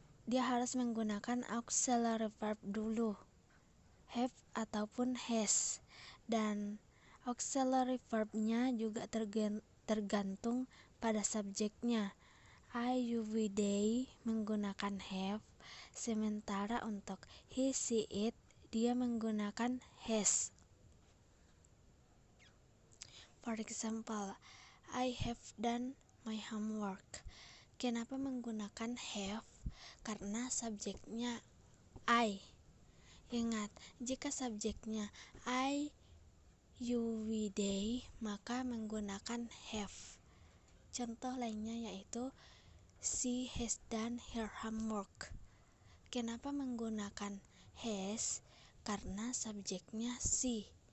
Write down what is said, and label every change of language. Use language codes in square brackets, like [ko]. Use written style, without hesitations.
[id] Dia harus menggunakan auxiliary verb dulu, have ataupun has, dan auxiliary verbnya juga tergantung pada subjeknya. I, you, we, they menggunakan have, sementara untuk he, she, it dia menggunakan has. [en] For example, I have done my homework. [id] Kenapa menggunakan have? Karena subjeknya I. Ingat, jika subjeknya I, you, we, they, maka menggunakan have. Contoh lainnya yaitu [en] she has done her homework. [id] Kenapa menggunakan has? Karena subjeknya she.